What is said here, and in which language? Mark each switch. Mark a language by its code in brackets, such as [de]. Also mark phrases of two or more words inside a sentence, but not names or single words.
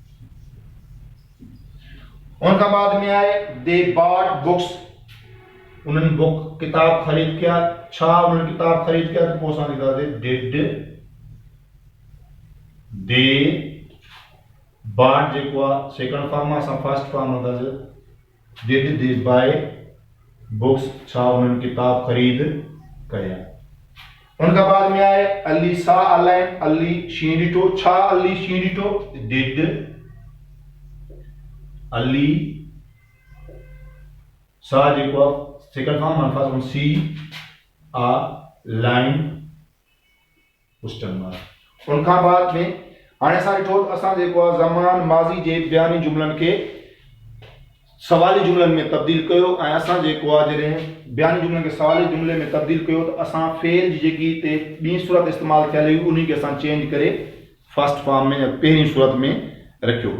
[sd] उनखां बाद में आहे [en] they bought books, [sd] उन्हनि बुक किताब ख़रीद किया। छा उन्हनि किताब ख़रीद किया? तो पोइ असां लिखंदासीं [en] did they bought [sd] जेको आहे [en] second form, [sd] असां [en] first form [sd] हूंदासीं [en] did they buy books. [sd] छा उन्हनि किताब ख़रीद कया। उनखां बाद में आहे [en] Ali saw a lion, [sd] अली शीं ॾिठो। छा अली शीं ॾिठो? [en] did Ali saw [sd] जेको आहे [en] second form, first form see a lion question mark. [sd] उनखां बाद में हाणे असां ॾिठो असां जेको आहे ज़मान माज़ी जे बयानी जुमलनि खे सवाली जुमलनि में तब्दील कयो। ऐं असां जेको आहे जॾहिं बयानी जुमलनि खे सवाली जुमले में तब्दील कयो त असां फेल जी जेकी हिते ॿी सूरत इस्तेमालु थियल हुई उन खे असां चेंज करे [en] first form [sd] में या पहिरीं सूरत में रखियो।